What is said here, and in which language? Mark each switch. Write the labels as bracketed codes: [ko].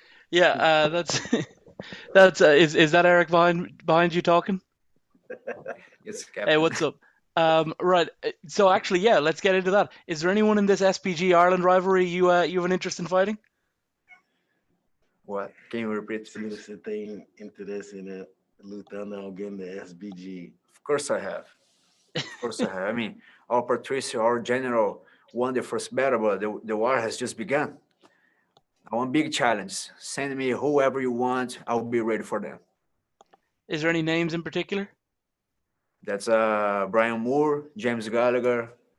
[en] Yeah, that's is that Eric behind you talking? Yes, Captain. Hey, what's up? Right. So actually, yeah, let's get into that. Is there anyone in this SPG Ireland rivalry you have an interest in fighting? What? Can you repeat, [pt] Se [en] please? [pt] você tem interesse em lutando alguém da SBG. [en] Of course I have. Of course I have. Our Patricio, our general, won the first battle, but the war has just begun. I want big challenge. Send me whoever you want. I'll be ready for them. Is there any names in particular? That's Brian Moore, James Gallagher.